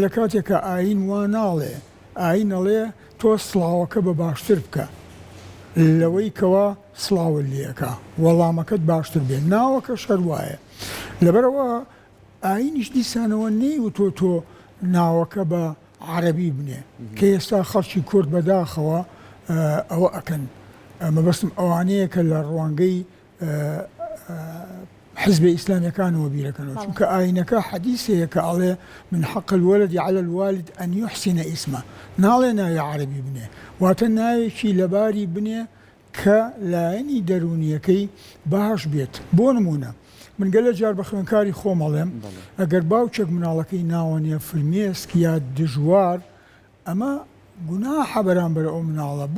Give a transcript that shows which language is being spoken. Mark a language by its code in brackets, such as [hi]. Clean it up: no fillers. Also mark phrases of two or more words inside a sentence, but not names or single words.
[ckb] لە کاتێکە ئاین وا ناڵێ ئاین ئەڵێ تۆ سڵاوەکە بە باشتر بکە لەوەی کەوا سڵاوت لێەکە وەڵامەکەت باشتر بێت ناوەکە شەر وایە لەبەرەوە ئاینیش دیسانەوە نەیوتۆ تۆ ناوەکە بە عەرەبی بنێ کە ئێستا خەڵکی کورد بەداخەوە ئەوە ئەکەن مەبەستم ئەوانەیە کە لە ڕوانگەی حزب ئیسلامیەکانەوە بیرەکەنەوە چونکە ئاینەکە حەدیثەیە کە ئەڵێ [ar] من حق الولد على الوالد أن يحسن اسمه [ckb] ناڵێ ناوی عەرەبی بنێ واتە ناوێکی لەباری بنێ کە لایەنی دەرونیەکەی باش بێت بۆ نمونە من گەلە جار بە خوێنکاری خۆم ئەڵێم ئەگەر باوچێک مناڵەکەی ناوەنیە فرمێسک یا دژوار ئەمە گوناحە بەرامبەر ئەو مناڵە بۆ